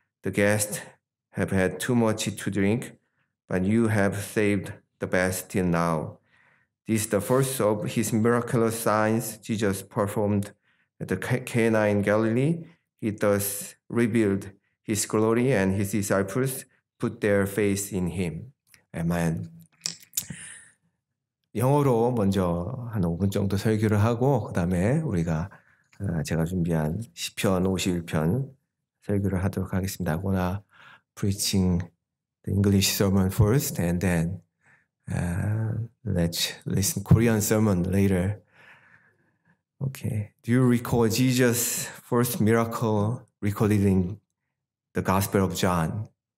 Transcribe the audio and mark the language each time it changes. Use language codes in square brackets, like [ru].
[en] The guests have had too much to drink, but you have saved the best till now." This is the first of his miraculous signs Jesus performed at the Cana in Galilee. He thus revealed his glory, and his disciples put their faith in him. [ko] 아멘. 영어로 먼저 한 5분 정도 설교를 하고 그 다음에 우리가 제가 준비한 시편 51편 설교를 하도록 하겠습니다. [en] I'm gonna preaching the English sermon first, and then let's listen Korean sermon later. Okay. Do you recall Jesus' first miracle recorded in the Gospel of John?